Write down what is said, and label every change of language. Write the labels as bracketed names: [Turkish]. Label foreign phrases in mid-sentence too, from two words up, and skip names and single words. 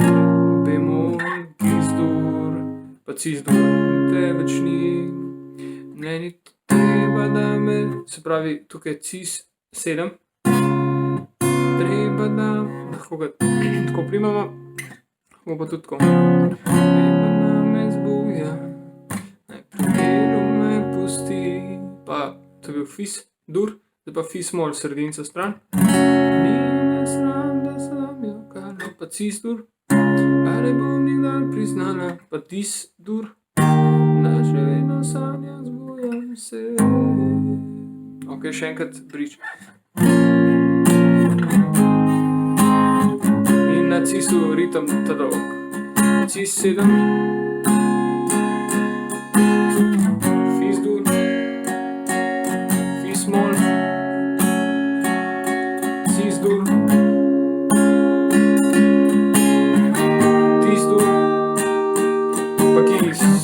[Slovenian] Bemol, gis dur, pa cis dur, te več ni, meni treba da me, se pravi tukaj je cis 7, treba da, lahko ga tako primamo, lahko pa tudi tako. Treba da me zbuja, naj pri miru me pusti, pa to je bil fis dur, zdaj pa fis mol, sredinca stran. Ni me sram, da sem jokala, pa cis dur, a ne bom nikdar priznala, pa dis dur, da še vedno sanjam, zbujam se. Ok, še enkrat bridge. In na cisu ritem ta dolg. Cis 7, fis dur, fis mol, cis dur, tis dur, pa gis.